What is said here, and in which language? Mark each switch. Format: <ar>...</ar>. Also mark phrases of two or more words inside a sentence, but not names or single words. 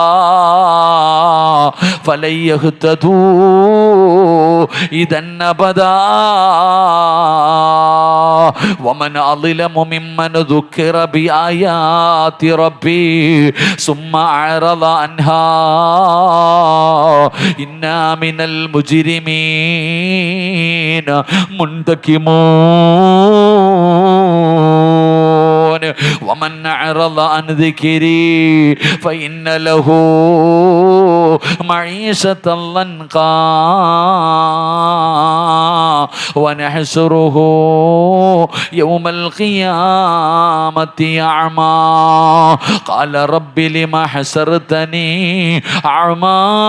<ar>فلن يهتدوا إذا أبدا ومن أظلم ممن ذكر بآيات ربه ثم أعرض عنها إنا من المجرمين منتقمون. ومن أعرض عن ذكري فإن له معيشة ضنكا ونحشره يوم القيامة أعمى قال رب لم حشرتني أعمى</ar>